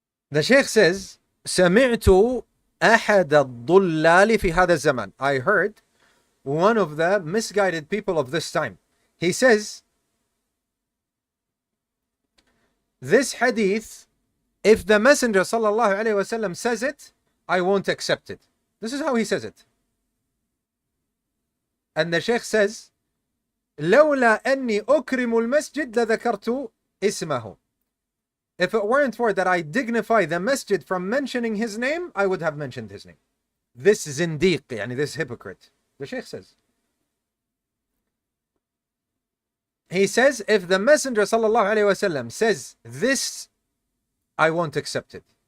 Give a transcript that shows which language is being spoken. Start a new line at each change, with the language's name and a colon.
English: The Shaykh says,
Arabic: سمعت أحد الضلال في هذا الزمان.
English: I heard one of the misguided people of this time. He says, this hadith, if the Messenger sallallahu alaihi wasallam says it, I won't accept it. This is how he says it. And the Shaykh says,
Arabic: لولا أني أكرم المسجد لذكرت اسمه.
English: If it weren't for that I dignify the masjid from mentioning his name, I would have mentioned his name. This zindiq, yani this hypocrite. The Shaykh says. He says, if the Messenger sallallahu alaihi wasallam says this, I won't accept it.